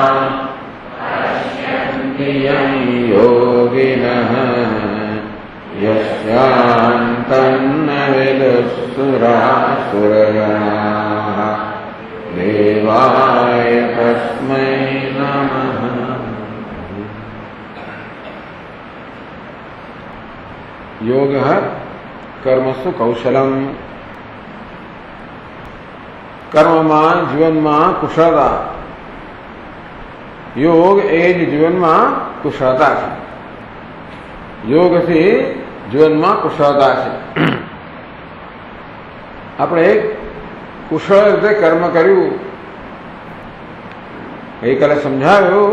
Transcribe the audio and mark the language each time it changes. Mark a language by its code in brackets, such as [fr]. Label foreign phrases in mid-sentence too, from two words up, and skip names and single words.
[sa] पश्यन्ति यं योगिनः यस्यान्तन्न विदुःसुरासुरगणाः देवाय तस्मै नमः। योगः कर्मसु कौशलम्। [gu] કર્મમાં જીવનમાં કુશળતા. યોગ એ જ જીવનમાં કુશળતા છે. યોગથી જીવનમાં કુશળતા છે. આપણે કુશળ રીતે કર્મ કર્યું, ગઈકાલે સમજાવ્યું.